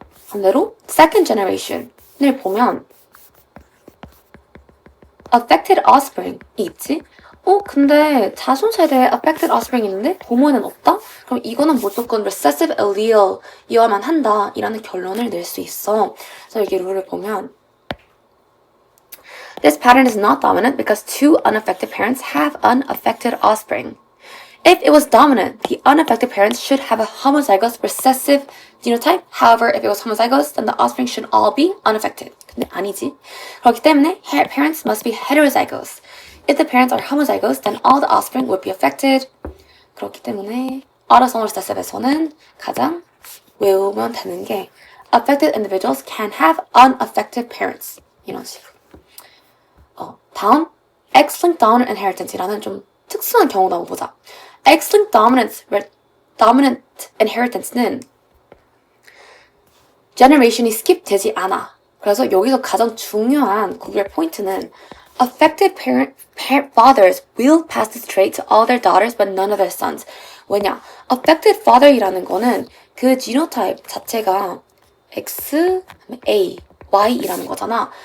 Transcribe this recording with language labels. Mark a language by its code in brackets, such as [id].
[ko] 반대로 second generation을 보면 affected offspring이 있지? 근데 자손 세대에 affected offspring이 있는데 부모는 없다? 그럼 이거는 무조건 recessive allele이어야만 한다 이라는 결론을 낼 수 있어. 그래서 여기 룰을 보면 [en] This pattern is not dominant because two unaffected parents have unaffected offspring. If it was dominant, the unaffected parents should have a homozygous recessive genotype. However, if it was homozygous, then the offspring should all be unaffected. [ko] 근데 아니지. 그렇기 때문에 [en] parents must be heterozygous. If the parents are homozygous, then all the offspring would be affected. [ko] 그렇기 때문에 autosomal recessive에서는 가장 외우면 되는 게 [en] affected individuals can have unaffected parents. [ko] 이런 식으로. 다음 X-linked dominant inheritance라는 좀 특수한 경우도 한번 보자. X-linked dominant inheritance는 generation이 skip 되지 않아. 그래서 여기서 가장 중요한 구별 포인트는 [en] affected fathers will pass this trait to all their daughters but none of their sons. [ko] 왜냐? affected father이라는 거는 그 genotype 자체가 X, A, Y이라는 거잖아.